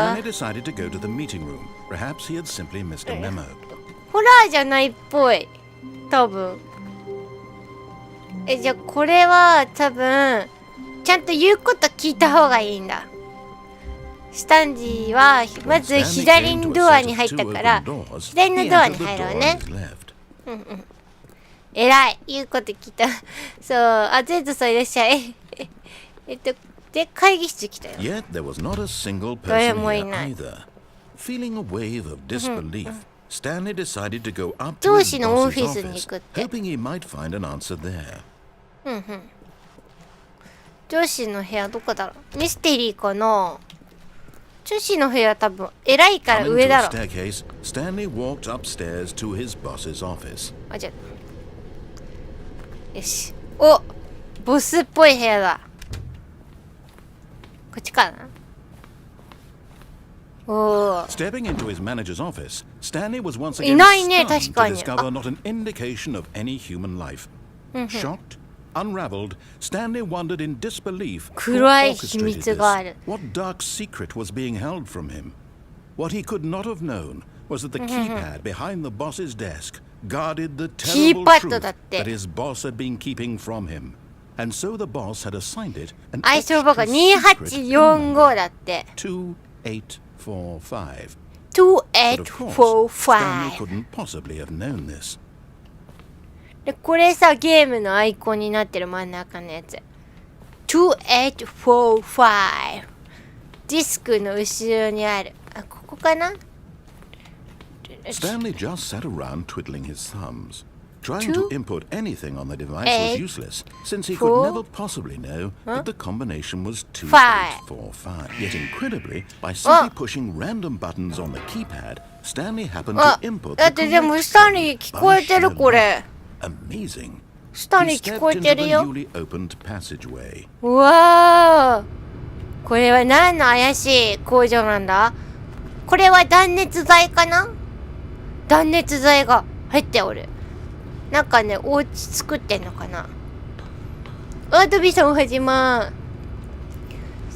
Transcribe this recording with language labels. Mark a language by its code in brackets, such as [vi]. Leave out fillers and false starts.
[en] Stanley decided to go to the meeting room. Perhaps he had simply missed a memo. [ja] ホラーじゃないっぽい。多分。じゃあこれは多分、ちゃんと言うこと聞いた方がいいんだ。スタンジーは、まず左のドアに入ったから、左のドアに入ろうね。えらい、言うこと聞いた。そう、あ、ゼントさんいらっしゃい。で、会議室来たよ。 [en] Yet there was not a single person here either. Feeling a wave of disbelief, Stanley decided to go up to his boss's office, hoping he might find an answer there. [ja] 上司の部屋どこだろう。ミステリーかな。上司の部屋多分偉いから上だろ。 [en] Stanley walked upstairs to his boss's office. [ja] あ、じゃあよし。お、ボスっぽい部屋だ。こっちかな。おお。 [en] Stepping into his manager's office, Stanley was once again stunned to discover not an indication of any human life. Shocked, unraveled, Stanley wondered in disbelief who orchestrated this. What dark secret was being held from him? What he could not have known was that the keypad behind the boss's desk guarded the terrible truth that his boss had been keeping from him. And so the boss had assigned it an extra secret number, 2845. But of course, Stanley couldn't possibly have known this. [ja] で、これさ、ゲームのアイコンになってる真ん中のやつ。 2845。ディスクの後ろにある。あ、ここかな？ [en] Stanley just sat around twiddling his thumbs. Trying to input anything on the device was useless, since he could never possibly know that the combination was 2845. Yet incredibly, by simply pushing random buttons on the keypad, Stanley happened to input the correct number. Amazing. He stepped into the newly opened passageway. [ja] うわー、これは何の怪しい工場なんだ？これは断熱材かな？断熱材が入っておる。なんかね、お家作ってんのかな。あ、トビさん始まー。